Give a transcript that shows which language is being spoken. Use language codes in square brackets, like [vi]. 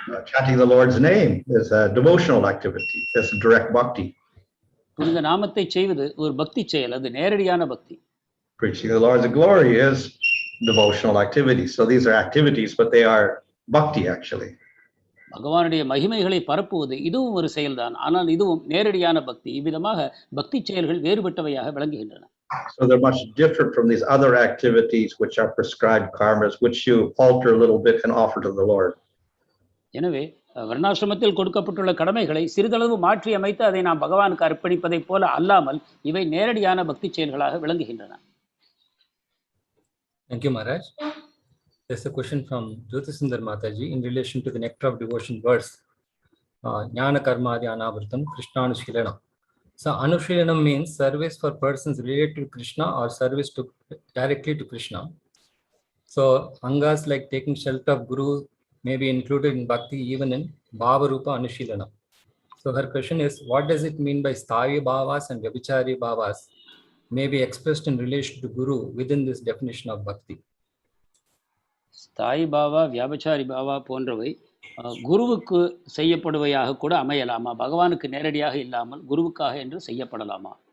[en] Chanting the Lord's name is a devotional activity. That's a direct bhakti. [ta] புனித நாமத்தை செய்வது ஒரு பக்தி செயல், அது நேரடியான பக்தி. [en] Preaching the Lord's glory is devotional activity. So these are activities, but they are bhakti actually. [ta] பகவானுடைய மகிமைகளை பரப்புவது இதுவும் ஒரு செயல்தான், ஆனால் இதுவும் நேரடியான பக்தி. இவ்விதமாக பக்தி செயல்கள் வேறுபட்டவையாக விளங்குகின்றன. [en] So they're much different from these other activities which are prescribed karmas, which you alter a little bit and offer to the Lord. [ta] எனவே வர்ணாசிரமத்தில் கொடுக்கப்பட்டுள்ள கடமைகளை சிறிதளவு மாற்றி அமைத்து அதை நாம் பகவானுக்கு அர்ப்பணிப்பதைப் போல அல்லாமல் இவை நேரடியான பக்தி செயல்களாக விளங்குகின்றன. [en] Thank you, Maharaj. There's a question from Jyotisundar Mataji in relation to the nectar of devotion verse. [sa] Jnana karmadi anavritam Krishnanushilana. [en] So Anushilanam means service for persons related to Krishna or service to directly to Krishna. So angas like taking shelter of Guru may be included in Bhakti even in Bhava Rupa Anushilana. So her question is, what does it mean by Sthayi Bhavas and Vyabhichari Bhavas may be expressed in relation to Guru within this definition of Bhakti? [ta] ஸ்தாயி பாவா வியாபச்சாரி பாவா போன்றவை குருவுக்கு செய்யப்படுவையாக கூட அமையலாமா? பகவானுக்கு நேரடியாக இல்லாமல் குருவுக்காக என்று செய்யப்படலாமா?